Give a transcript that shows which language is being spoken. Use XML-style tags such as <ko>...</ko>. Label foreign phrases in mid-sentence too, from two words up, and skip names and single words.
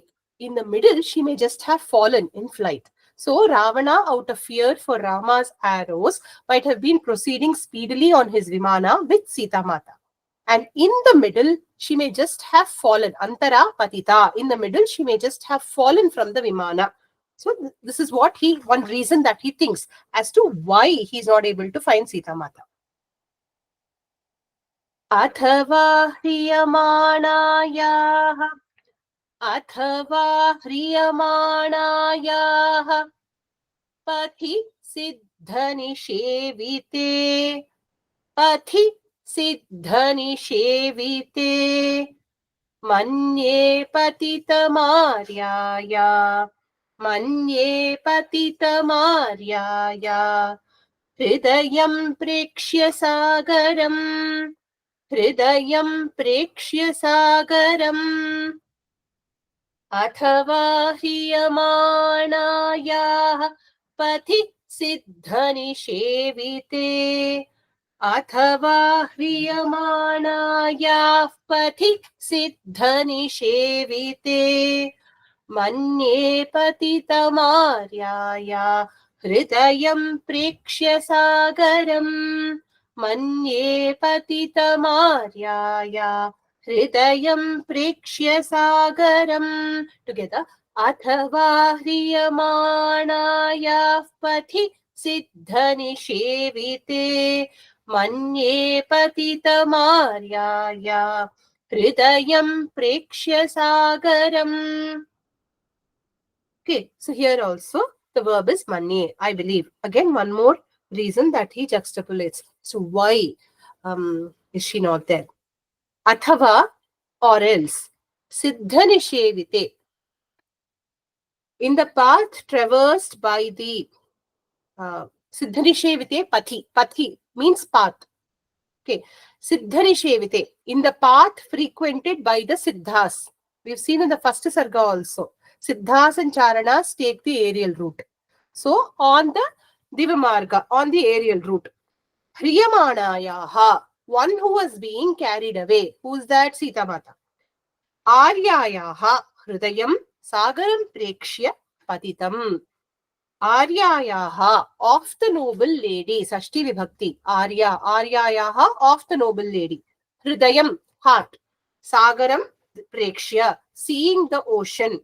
<en>In the middle, she may just have fallen in flight. So Ravana, out of fear for Rama's arrows, might have been proceeding speedily on his Vimana with Sita Mata. And in the middle, she may just have fallen.</en> <sa>अन्तरा पतिता.</sa> <en>In the middle, she may just have fallen from the Vimana. So this is what one reason that he thinks as to why he's not able to find Sita Mata.</en> <sa>अथवा ह्रियमाणायाः. अथवा ह्रियमाणायाः. पथि सिद्धनिषेविते. पथि सिद्धनिषेविते. मन्ये पतितमार्याया. मन्ये पतितमार्याया. हृदयं प्रेक्ष्य सागरम्. हृदयं प्रेक्ष्य सागरम्. अथवा ह्रियमाणायाः पथि सिद्धनिषेविते. अथवा ह्रियमाणायाः पथि सिद्धनिषेविते. मन्ये पतितमार्याया. हृदयं प्रेक्ष्य सागरम्. मन्ये पतितमार्याया. हृदयं प्रेक्ष्य सागरम्.</sa> <en>Together.</en> <sa>अथवा ह्रियमाणायाः पथि सिद्धनिषेविते. मन्ये पतितमार्याया. हृदयं प्रेक्ष्य सागरम्.</sa> <en>Okay, so here also the verb is manye, I believe. Again, one more reason that he juxtaponates. So why is she not there? Athava, or else. Siddhanishevite. In the path traversed by the</en> <sa>सिद्धनिषेविते पथि.</sa> <en>Pathi means path. Okay. Siddhanishevite. In the path frequented by the Siddhas. We've seen in the first Sarga also. Siddhas and Charanas take the aerial route. So on the Divamarga, on the aerial route, Hriyamanayaha, one who was being carried away. Who's that? Sita Mata. Aryayaha,</en> <sa>हृदयम्, सागरम् प्रेक्ष्य, पतितम्.</sa> <en>Aryayaha, of the noble lady,</en> <sa>षष्ठी विभक्ति.</sa> <en>Aryayaha, of the noble lady. Hridayam, heart.</en> <sa>सागरम् प्रेक्ष्य,</sa> <en>seeing the ocean.</en>